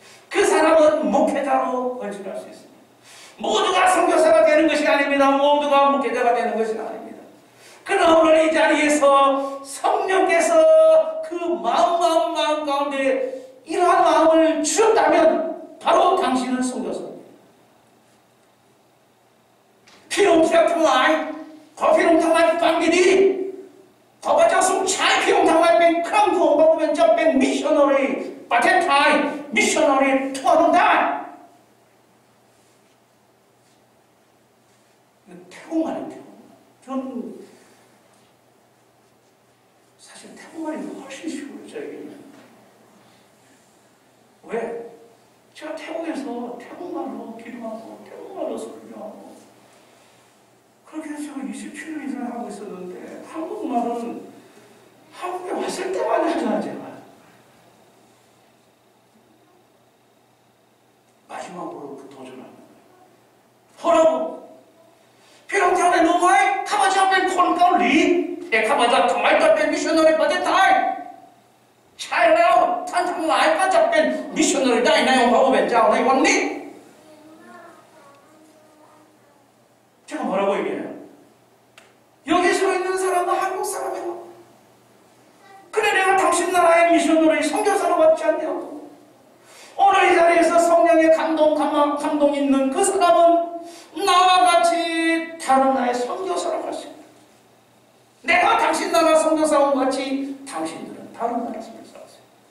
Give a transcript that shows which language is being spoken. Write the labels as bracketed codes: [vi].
[ko] 그 사람은 목회자로 헌신할 수 있습니다. 모두가 선교사가 되는 것이 아닙니다. 모두가 목회자가 되는 것이 아닙니다. 그러나 오늘 이 자리에서 성령께서 그 마음 가운데 이러한 마음을 주셨다면 바로 당신은 선교사입니다. [th] พี่น้องทั้งหลายขอพี่น้องทั้งหลายฟังดีๆขอพระเจ้าทรงใช้พี่น้องทั้งหลายเป็นเครื่องมือของพระเป็นเจ้าเป็นมิชชันนารีประเทศไทยมิชชันนารีทั่วโลกได้ [ko] 태국말은 저는 사실 태국말이 훨씬 쉬워요. 저에게는. 왜? 제가 태국에서 태국말로 기도하고 태국말로 설교하고 그렇게 해서 제가 27년 이상 하고 있었는데 한국말은 한국에 왔을 때만 하잖아 제가. 마지막으로 그 도전하는 거예요. [th] 허라고 พี่น้องทั้งหลายรู้ไหมข้าพเจ้าเป็นคนเกาหลีแต่ข้าพเจ้าทำไมต้องเป็นมิชชันนารีประเทศไทยใช่แล้วท่านทั้งหลายก็จะเป็นมิชชันนารีได้ในองค์พระผู้เป็นเจ้าในวันนี้ [ko] 제가 뭐라고 얘기해요? 여기 서 있는 사람은 한국 사람이고 그래 내가 당신 나라의 미션으로 선교사로 받지 않냐고 오늘 이 자리에서 성령의 감동 있는 그 사람은 나와 같이 다른 나라의 선교사로 갈 수 있다. 내가 당신 나라 선교사와 같이 당신들은 다른 나라 선교사가 있어요.